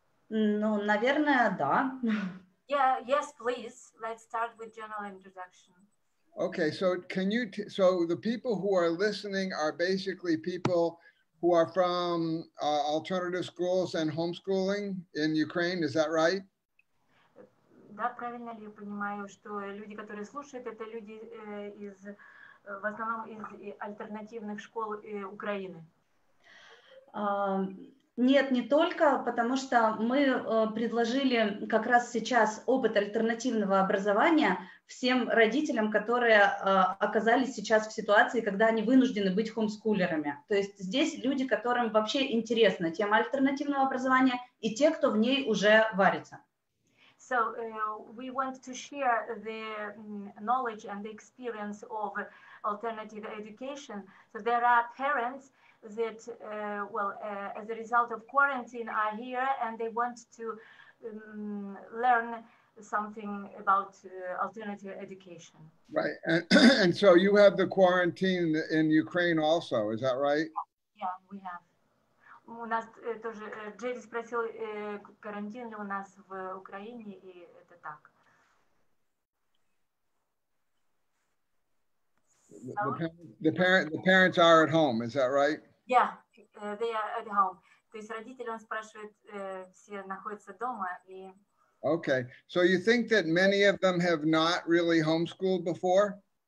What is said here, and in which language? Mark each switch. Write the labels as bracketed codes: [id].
[ru] Ну, наверное, да. [en] Yeah, yes, please. Let's start with general introduction. Okay, so so the people who are listening are basically people who are from alternative schools and homeschooling in Ukraine, is that right? [ru] Да, правильно ли я понимаю, что люди, которые слушают, это люди в основном из альтернативных школ Украины? Нет, не только, потому что мы предложили как раз сейчас опыт альтернативного образования всем родителям, которые оказались сейчас в ситуации, когда они вынуждены быть хомскулерами. То есть здесь люди, которым вообще интересна тема альтернативного образования, и те, кто в ней уже варится. [en] So we want to share the knowledge and the experience of alternative education. So there are parents that, as a result of quarantine are here and they want to learn something about alternative education. Right, and so you have the quarantine in Ukraine also, is that right? Yeah, we have. [ru] У нас тоже, Джерри спросил, карантин ли у нас в Украине, и это так. [en] The parents are at home, is that right? Yeah, they are at home. [ru] То есть родители, он спрашивает, все находятся дома и... [en] Okay, so you think that many of them have not really homeschooled before?